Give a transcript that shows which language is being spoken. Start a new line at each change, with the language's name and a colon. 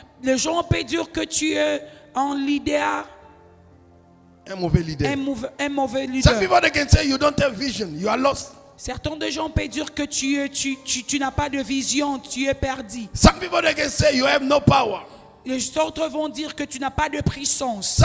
French: Les gens peuvent dire que tu es un leader, Un mauvais leader. un mauvais
English: Some
French: leader.
English: people they can say you don't have vision, you are lost.
French: Certains de gens peuvent dire que tu n'as pas de vision, tu es perdu.
English: Some people they can say you have no power.
French: Les autres vont dire que tu n'as pas de puissance.